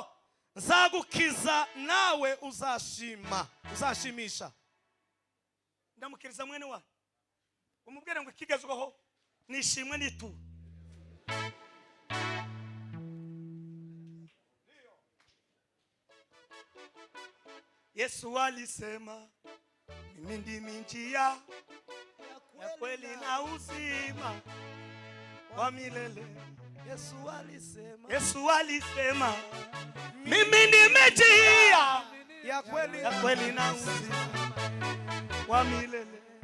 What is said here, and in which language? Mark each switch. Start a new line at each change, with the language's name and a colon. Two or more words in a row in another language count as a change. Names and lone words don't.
Kinyarwanda: nzagukiza nawe uzashimisha ndamukiriza mwene wawe umubwire ngo ikigezweho nishimwe n'ituro
Swahili: Yesu alisema mimi ndimi njia ya kweli na uzima wa milele. Yesu alisema mimi ndimi njia ya kweli na uzima wa milele.